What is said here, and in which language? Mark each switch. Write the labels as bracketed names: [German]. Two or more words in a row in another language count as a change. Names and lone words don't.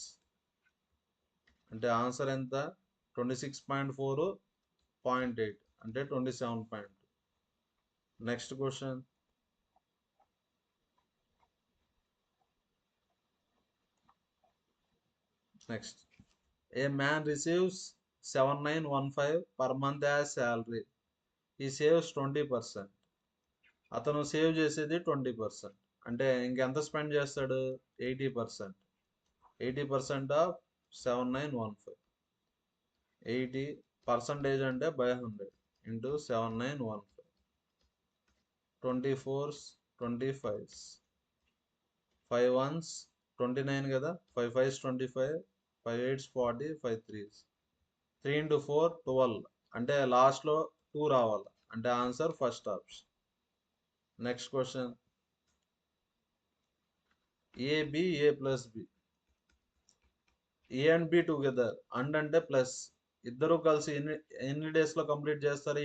[Telugu] అంటే ఆన్సర్ ఎంత? 26.4, 0.8 అంటే 27.2. [English] next question. next a man receives 7915 per month as salary. He saves 20%. [Telugu] అతను సేవ్ చేసేది 20%. అంటే ఇంకెంత స్పెండ్ చేస్తాడు? 80%. [English] 80% ఆఫ్ 7915. 80 percentage అంటే by 100 into 7915. 24s, 25s, 5 1s 29 కదా, 5 5s 25, 5 8s 40, 5 3s. 3 into 4 12. [Telugu] అంటే లాస్ట్లో 2 రావాలి. [English] అంటే answer first option. next question. AB A plus B. A and B together. and అంటే ప్లస్. [Telugu] ఇద్దరు కలిసి ఎన్ని [English] days lo complete [Telugu] చేస్తారు?